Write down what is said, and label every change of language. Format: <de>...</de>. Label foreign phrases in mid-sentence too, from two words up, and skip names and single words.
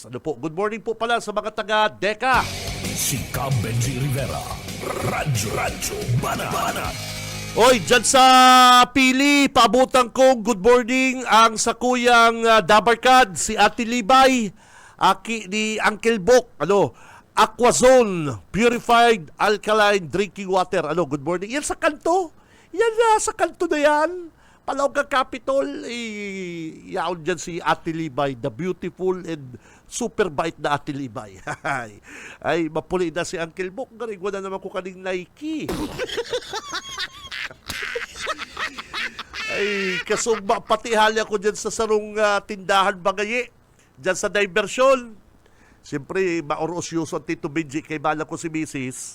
<tl>Ano po,</tl> <en>good morning</en> <tl>po pala sa mga taga Deca. Si Cab Benji Rivera. Radyo Banat.</tl> <bik>Oy, dyan sa pili, paabutan kong</bik> <en>good morning</en> <bik>ang sakuyang dabarkad, si Ate Libay, aki ni Uncle Bok, Aquazone, Purified Alkaline Drinking Water.</bik> <en>Good morning.</en> <bik>Yan sa kanto. Yan sa kanto na yan. Palawag Capitol, yaon dyan si Ate Libay,</bik> <en>the beautiful and super bait na Ate Libay.</en> <bik>Ay, mapuli na si Uncle Bok. Garing na naman ko kaning Nike. Ay, kasugba, pati hali ako dyan sa sarong tindahan bagaye. Dyan sa diversyon. Siyempre, maorosyoso ang Tito Benji, kay bala ko si Mrs.</bik>